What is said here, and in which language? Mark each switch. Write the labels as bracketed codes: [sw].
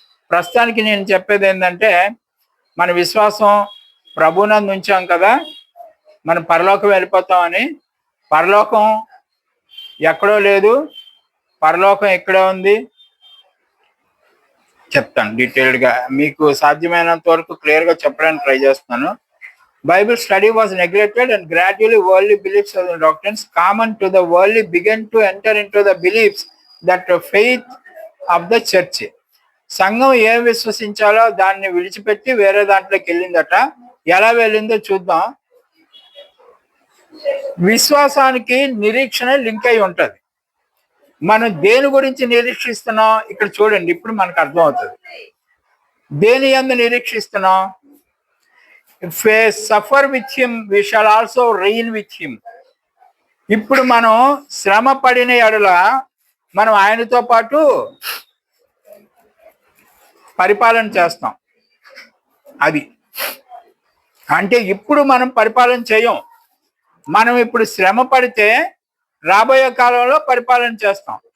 [te] ప్రస్తుతానికి నేను చెప్పేది ఏంటంటే మన విశ్వాసం ప్రభునందు ఉంచాం కదా, మనం పరలోకం వెళ్ళిపోతామని. పరలోకం ఎక్కడో లేదు, పరలోకం ఎక్కడే ఉంది చెప్తాను డీటెయిల్డ్గా. మీకు సాధ్యమైనంత వరకు క్లియర్గా చెప్పడానికి ట్రై చేస్తున్నాను. [en] Bible study was neglected and gradually worldly beliefs and doctrines common to the worldly began to enter into the beliefs that the faith of the church. [te] సంఘం ఏం విశ్వసించాలో దాన్ని విడిచిపెట్టి వేరే దాంట్లోకి వెళ్ళిందట. ఎలా వెళ్ళిందో చూద్దాం. విశ్వాసానికి నిరీక్షణ లింక్ అయి ఉంటది. మనం దేని గురించి నిరీక్షిస్తున్నాం ఇక్కడ చూడండి, ఇప్పుడు మనకు అర్థం అవుతుంది. దేని యందు నిరీక్షిస్తున్నాం? [en] If we suffer with him, we shall also reign with him. [te] ఇప్పుడు మనం శ్రమ పడిన ఎడల మనం ఆయనతో పాటు పరిపాలన చేస్తాం. అది అంటే ఇప్పుడు మనం పరిపాలన చేయం. మనం ఇప్పుడు శ్రమ పడితే రాబోయే కాలంలో పరిపాలన చేస్తాం.